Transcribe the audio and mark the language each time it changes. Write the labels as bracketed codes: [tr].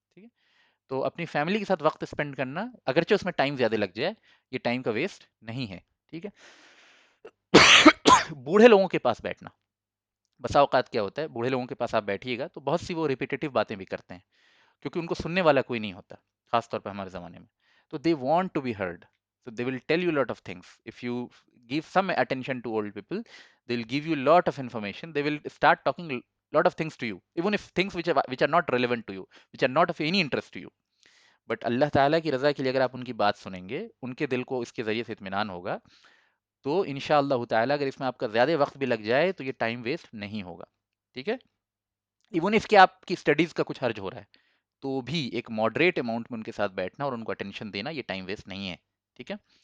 [ur] ٹھیک ہے، تو اپنی فیملی کے ساتھ وقت اسپینڈ کرنا اگرچہ اس میں ٹائم زیادہ لگ جائے، یہ ٹائم کا ویسٹ نہیں ہے. ٹھیک ہے. بوڑھے لوگوں کے پاس بیٹھنا، بسا اوقات کیا ہوتا ہے بوڑھے لوگوں کے پاس آپ بیٹھیے گا تو بہت سی وہ ریپیٹیٹیو باتیں بھی کرتے ہیں کیونکہ ان کو سننے والا کوئی نہیں ہوتا، خاص طور پہ ہمارے زمانے میں. [en] تو they want to be heard, so they will tell you a lot of things. If you give some attention to old people, they'll give you a lot of information. They will start talking a lot of things to you, even if things which are not relevant to you, which are not of any interest to you. [ur] But اللہ تعالیٰ کی رضا کے لیے اگر آپ ان کی بات سنیں گے، ان کے دل کو اس کے ذریعے سے اطمینان ہوگا، تو انشاءاللہ تعالیٰ اگر اس میں آپ کا زیادہ وقت بھی لگ جائے تو یہ ٹائم ویسٹ نہیں ہوگا. ٹھیک ہے، ایون اس کے آپ کی اسٹڈیز کا کچھ حرج ہو رہا ہے تو بھی ایک ماڈریٹ اماؤنٹ میں ان کے ساتھ بیٹھنا اور ان کو اٹینشن دینا، یہ ٹائم ویسٹ نہیں ہے. ٹھیک ہے.